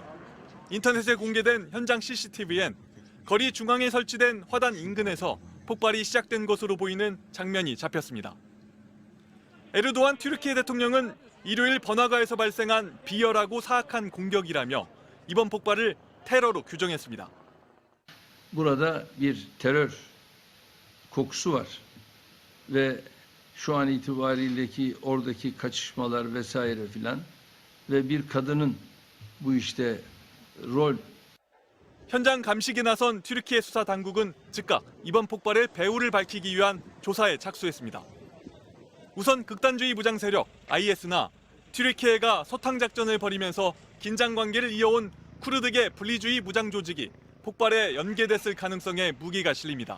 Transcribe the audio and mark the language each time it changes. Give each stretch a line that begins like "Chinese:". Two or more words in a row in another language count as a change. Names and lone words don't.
Korean: 인터넷에 공개된 현장 CCTV엔 거리 중앙에 설치된 화단 인근에서 폭발이 시작된 것으로 보이는 장면이 잡혔습니다. 에르도안 튀르키예 대통령은 일요일 번화가에서 발생한 비열하고 사악한 공격이라며 이번 폭발을 테러로 규정했습니다.
Turkish: Burada bir terör kokusu var ve şu an itibariyeki oradaki kaçışmalar vesaire filan ve bir kadının bu işte rol
Korean: 현장 감식에 나선 튀르키예 수사 당국은 즉각 이번 폭발의 배후를 밝히기 위한 조사에 착수했습니다. 우선 극단주의 무장 세력 IS나 튀르키예가 소탕 작전을 벌이면서 긴장 관계를 이어온 쿠르드계 분리주의 무장 조직이 폭발에 연계됐을 가능성에 무기가 실립니다.